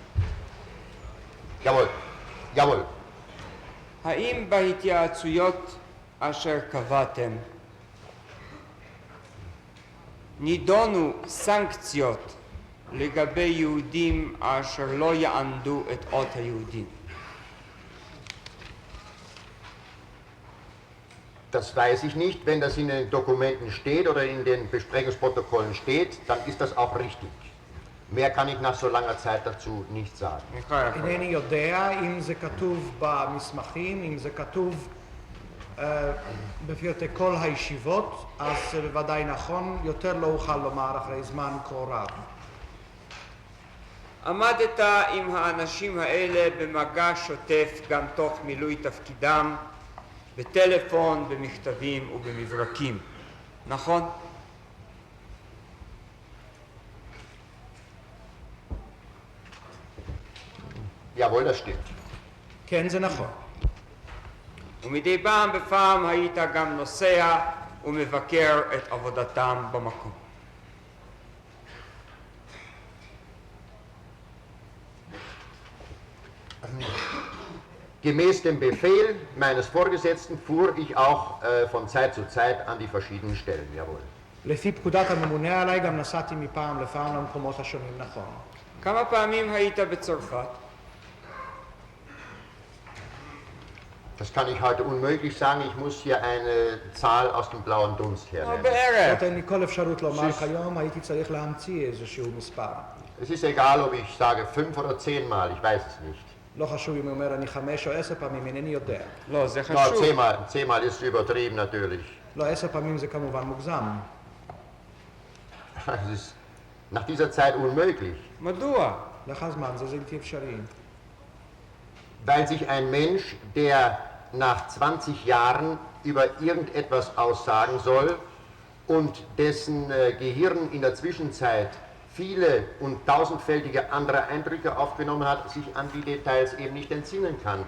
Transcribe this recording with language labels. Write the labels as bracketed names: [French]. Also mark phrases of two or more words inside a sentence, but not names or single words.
[German] jawohl. [Hebrew] האם בהתייעצויות אשר קבעתם נידונו סנקציות לגבי יהודים אשר לא יענדו את אות היהודים? [German] Das weiß ich nicht. Wenn das in den Dokumenten steht oder in den Besprechungsprotokollen steht, dann ist das auch richtig. Mehr kann ich nach so langer Zeit dazu nicht sagen. [Hebrew] אינני יודע אם זה כתוב במסמכים, אם זה כתוב בפרטי כל הישיבות, אז זה בוודאי נכון, יותר לא אוכל לומר אחרי זמן כה רב. עמדת עם האנשים האלה במגע שוטף גם תוך מילוי תפקידם, בטלפון, במכתבים ובמברקים, נכון? [German] Jawohl, das stimmt. [Hebrew] כן, זה נכון. ומדי פעם בפעם היית גם נוסע ומבקר את עבודתם במקום. [German] Gemäß dem Befehl meines Vorgesetzten fuhr ich auch von Zeit zu Zeit an die verschiedenen Stellen, jawohl. [Hebrew] לפי פקודת הממונה עליי גם נסעתי מפעם לפעם למקומות השונים, נכון. כמה פעמים היית בצרפת? [German] Das kann ich heute unmöglich sagen, ich muss hier eine Zahl aus dem blauen Dunst hernehmen. [Hebrew] בערך. זאת אין לי כל אפשרות לומר כיום, הייתי צריך להמציא איזשהו מספר. [German] Es ist egal, ob ich sage 5 oder 10 Mal, ich weiß es nicht. [Hebrew] לא חשוב אם הוא אומר אני 5 או 10 פעמים, אינני יודע. לא, זה No, חשוב. [German] 10 Mal ist übertrieben natürlich. [Hebrew] לא, 10 פעמים זה כמובן מוגזם. [German] Es ist nach dieser Zeit unmöglich, [Hebrew] מדוע? לך הזמן, זה בלתי אפשרי. [German] weil sich ein Mensch, der nach 20 Jahren über irgendetwas aussagen soll und dessen Gehirn in der Zwischenzeit viele und tausendfältige andere Eindrücke aufgenommen hat, sich an die Details eben nicht entsinnen kann.